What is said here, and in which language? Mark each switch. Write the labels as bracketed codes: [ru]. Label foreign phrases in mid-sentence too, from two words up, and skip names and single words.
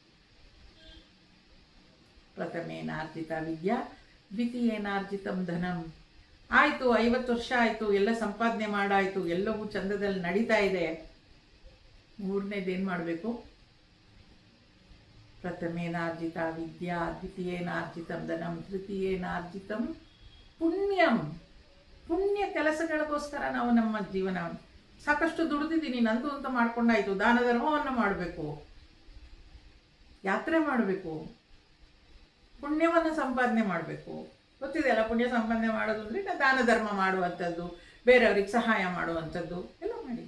[sa] ಪ್ರಥಮೇನಾರ್ಜಿತ ವಿದ್ಯಾ, ದ್ವಿತೀಯೇನಾರ್ಜಿತಂ ಧನಂ. [kn] ಆಯಿತು, 50 ವರ್ಷ ಆಯಿತು, ಎಲ್ಲ ಸಂಪಾದನೆ ಮಾಡಾಯಿತು, ಎಲ್ಲವೂ ಚಂದದಲ್ಲಿ ನಡೀತಾ ಇದೆ. ಮೂರನೇದೇನು ಮಾಡಬೇಕು? [sa] ಪ್ರಥಮೇನಾರ್ಜಿತ ವಿದ್ಯಾ, ದ್ವಿತೀಯೇನಾರ್ಜಿತಂ ಧನಂ, ತೃತೀಯೇನಾರ್ಜಿತಂ ಪುಣ್ಯಂ. [kn] ಪುಣ್ಯ ಕೆಲಸಗಳಿಗೋಸ್ಕರ ನಾವು ನಮ್ಮ ಜೀವನವನ್ನು ಸಾಕಷ್ಟು ದುಡಿದಿದ್ದೀನಿ, ನಂದು ಅಂತ ಮಾಡ್ಕೊಂಡಾಯಿತು, ದಾನ ಧರ್ಮವನ್ನು ಮಾಡಬೇಕು, ಯಾತ್ರೆ ಮಾಡಬೇಕು, ಪುಣ್ಯವನ್ನು ಸಂಪಾದನೆ ಮಾಡಬೇಕು. ಗೊತ್ತಿದೆಯಲ್ಲ, ಪುಣ್ಯ ಸಂಪಾದನೆ ಮಾಡೋದು ಅಂದರೆ ದಾನ ಧರ್ಮ ಮಾಡುವಂಥದ್ದು, ಬೇರೆಯವ್ರಿಗೆ ಸಹಾಯ ಮಾಡುವಂಥದ್ದು ಎಲ್ಲ ಮಾಡಿ.